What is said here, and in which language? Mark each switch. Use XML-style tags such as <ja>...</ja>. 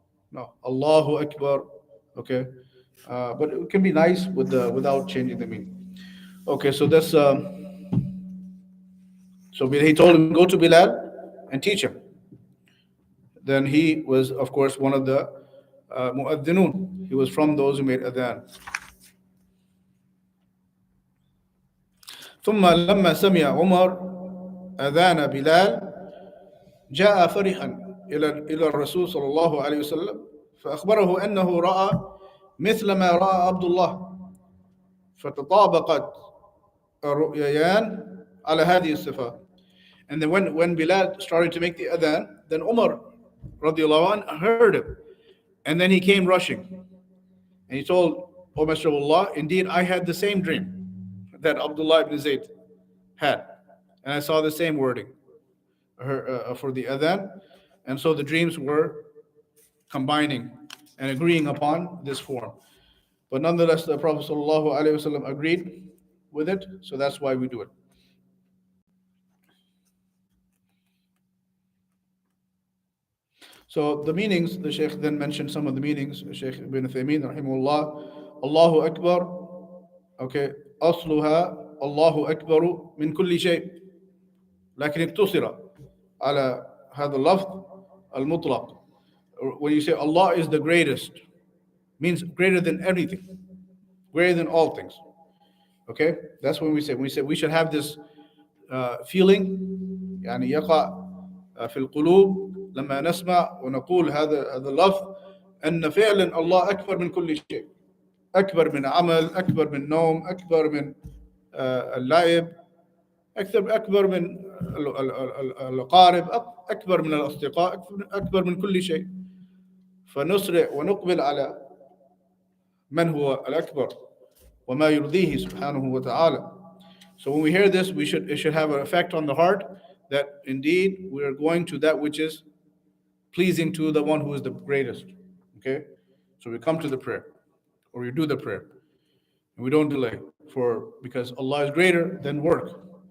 <en>No, Allahu Akbar. Okay, but it can be nice without changing the meaning. Okay, so that's so he told him go to Bilal and teach him. Then he was, of course, one of the mu'adhinun. He was from those who made adhan.</en> <ar>ثم لما سمع عمر أذان بلال جاء فرحا إلى الرسول صلى الله عليه وسلم فأخبره أنه رأى مثل ما رأى عبد الله فتطابقت الرؤيان على هذه الصفة.</ar> <en>And then when Bilal started to make the adhan, then Umar radiallahu anh heard him. And then he came rushing. And he told, O Messenger of Allah, indeed I had the same dream that Abdullah ibn Zayd had. And I saw the same wording for the adhan. And so the dreams were combining and agreeing upon this form. But nonetheless, the Prophet ﷺ agreed with it, so that's why we do it. So the meanings, the Shaykh then mentioned some of the meanings.</en> <ar>Shaykh ibn Uthaymeen, rahimahullah, Allahu Akbar, okay, أصلها الله أكبر من كل شيء لكن اقتصر على هذا اللفظ المطلق.</ar> <en>When you say Allah is the greatest, means greater than everything, greater than all things. Okay, that's when we say we should have this feeling</en> <ar>يعني يقع في القلوب لما نسمع ونقول هذا اللفظ أن فعلا الله أكبر من كل شيء، أكبر من عمل، أكبر من نوم، أكبر من اللعب، أكبر من الأقارب، أكبر من الأصدقاء، أكبر من كل شيء. فنسرع ونقبل على من هو الأكبر وما يرضيه سبحانه وتعالى.</ar> <en>So when we hear this, it should have an effect on the heart that indeed we are going to that which is pleasing to the one who is the greatest. Okay? So we come to the prayer, or we do the prayer, and we don't delay, because Allah is greater than work.</en>